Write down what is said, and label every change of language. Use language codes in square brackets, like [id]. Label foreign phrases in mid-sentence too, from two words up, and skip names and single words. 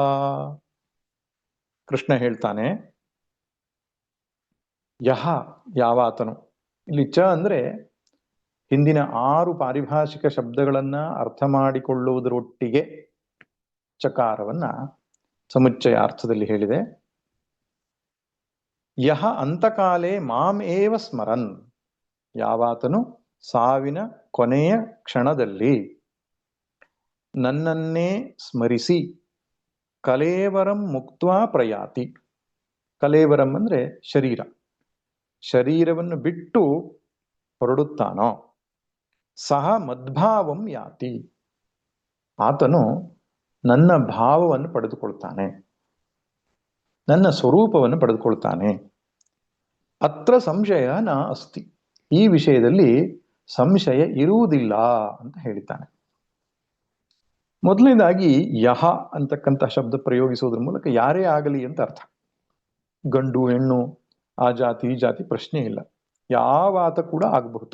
[kn] ಕೃಷ್ಣ ಹೇಳ್ತಾನೆ, ಯಹ ಯಾವಾತನು. ಇಲ್ಲಿ ಚ ಅಂದ್ರೆ ಹಿಂದಿನ 6 ಪಾರಿಭಾಷಿಕ ಶಬ್ದಗಳನ್ನ ಅರ್ಥ ಮಾಡಿಕೊಳ್ಳುವುದರೊಟ್ಟಿಗೆ ಚಕಾರವನ್ನ ಸಮುಚ್ಚಯ ಅರ್ಥದಲ್ಲಿ ಹೇಳಿದೆ. [sa] ಯಹ ಅಂತಕಾಲೇ ಮಾಂ ಏವ ಸ್ಮರನ್, [kn] ಯಾವಾತನು ಸಾವಿನ ಕೊನೆಯ ಕ್ಷಣದಲ್ಲಿ ನನ್ನನ್ನೇ ಸ್ಮರಿಸಿ, [sa] ಕಲೇವರಂ ಮುಕ್ತ್ವಾ ಪ್ರಯಾತಿ. [kn] ಕಲೇವರಂ ಅಂದ್ರೆ ಶರೀರ, ಶರೀರವನ್ನು ಬಿಟ್ಟು ಹೊರಡುತ್ತಾನೋ, [sa] ಸಹ ಮದ್ಭಾವಂ ಯಾತಿ, [kn] ಆತನು ನನ್ನ ಭಾವವನ್ನು ಪಡೆದುಕೊಳ್ತಾನೆ, ನನ್ನ ಸ್ವರೂಪವನ್ನು ಪಡೆದುಕೊಳ್ತಾನೆ. [sa] ಅತ್ರ ಸಂಶಯ ನ ಅಸ್ತಿ, [kn] ಈ ವಿಷಯದಲ್ಲಿ ಸಂಶಯ ಇರುವುದಿಲ್ಲ ಅಂತ ಹೇಳಿದ್ದಾನೆ. ಮೊದಲನೇದಾಗಿ ಯಹ ಅಂತಕ್ಕಂಥ ಶಬ್ದ ಪ್ರಯೋಗಿಸುವುದರ ಮೂಲಕ ಯಾರೇ ಆಗಲಿ ಅಂತ ಅರ್ಥ. ಗಂಡು ಹೆಣ್ಣು ಆ ಜಾತಿ ಈ ಜಾತಿ ಪ್ರಶ್ನೆ ಇಲ್ಲ, ಯಾವ ಆತ ಕೂಡ ಆಗಬಹುದು.